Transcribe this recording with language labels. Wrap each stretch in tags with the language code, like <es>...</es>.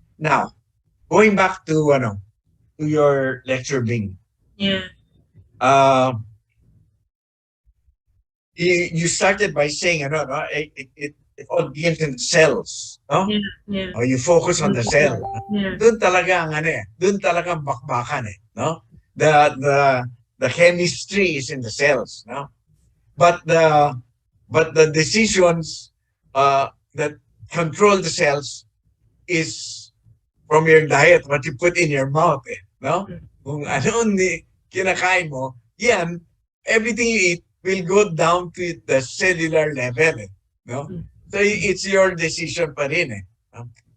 <en>Now, going back to your lecture, Bing. Yeah. You started by saying it all begins in the cells, no? Yeah. Or you focus on the cell. Yeah.</en> <tl>Doon talaga ang doon talaga ang bakbakan no?</tl> <en>The chemistry is in the cells, no? But the decisions that control the cells is from your diet, what you put in your mouth, no?</en> <tl>Kung ano kinakain mo, yan,</tl> <en>everything you eat will go down to the cellular level, no? So it's your decision</en> <tl>pa rin,</tl> <en>no?</en>